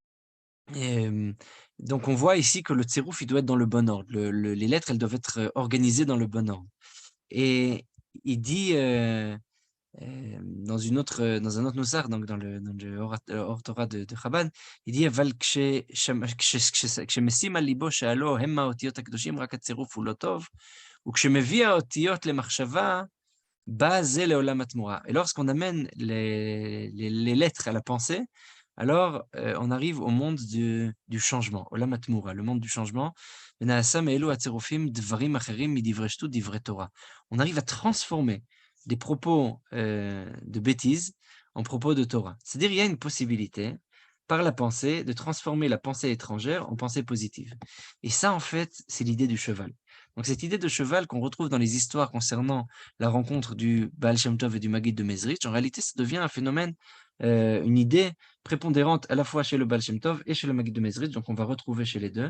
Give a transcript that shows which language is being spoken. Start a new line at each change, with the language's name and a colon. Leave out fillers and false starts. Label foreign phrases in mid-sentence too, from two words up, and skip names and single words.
French: Donc on voit ici que le tsérouf, il doit être dans le bon ordre. Les lettres, elles doivent être organisées dans le bon ordre. Et il dit dans un autre Nusach, donc dans le Or Torah de Chabad, il dit
Hebrew: אבל כשמשים על ליבו שעלו הם האותיות הקדושים, רק הצירוף הוא לא טוב, וכשמביא האותיות למחשבה, בא זה לעולם התמורה.
French: Et lorsqu'on amène les lettres à la pensée, alors on arrive au monde du changement,
Hebrew: עולם התמורה,
French: le monde du changement.
Hebrew: ונעשה מאלו הצירופים דברים אחרים מדברי שטות, דברי תורה.
French: On arrive à transformer des propos de bêtises en propos de Torah. C'est-à-dire, il y a une possibilité, par la pensée, de transformer la pensée étrangère en pensée positive. Et ça, en fait, c'est l'idée du cheval. Donc, cette idée de cheval qu'on retrouve dans les histoires concernant la rencontre du Baal Shem Tov et du Maggid de Mezrich, en réalité, ça devient un phénomène, une idée prépondérante à la fois chez le Baal Shem Tov et chez le Maggid de Mezrich, donc on va retrouver chez les deux.